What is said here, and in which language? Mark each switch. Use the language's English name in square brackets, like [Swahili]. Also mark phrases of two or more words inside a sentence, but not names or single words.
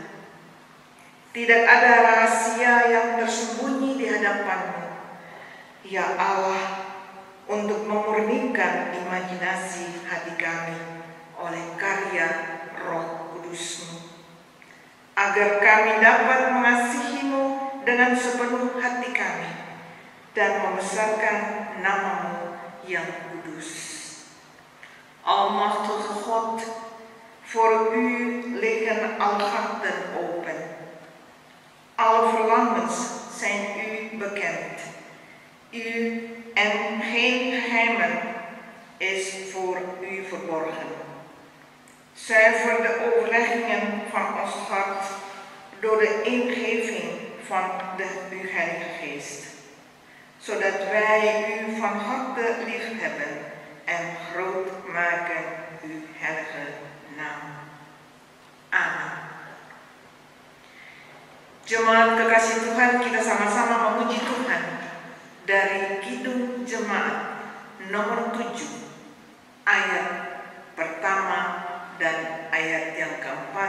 [Indonesian] Tidak ada rahasia yang tersembunyi di hadapan-Mu, ya Allah, untuk memurnikan imajinasi hati kami oleh karya Roh Kudus-Mu, agar kami dapat mengasihi-Mu dengan sepenuh hati kami dan membesarkan nama-Mu yang kudus. [Dutch] Almachtige God, voor u liggen alle harten open. Alle verlangens zijn u bekend. U en geen geheimen is voor u verborgen. Zuiver de overleggingen van ons hart door de ingeving van de uw Heilige Geest, zodat wij u van harte liefhebben en groot maken uw heilige naam. [Indonesian] Amin. Jemaat kekasih Tuhan, kita sama-sama memuji Tuhan dari Kidung Jemaat nomor 7 ayat pertama dan ayat yang keempat.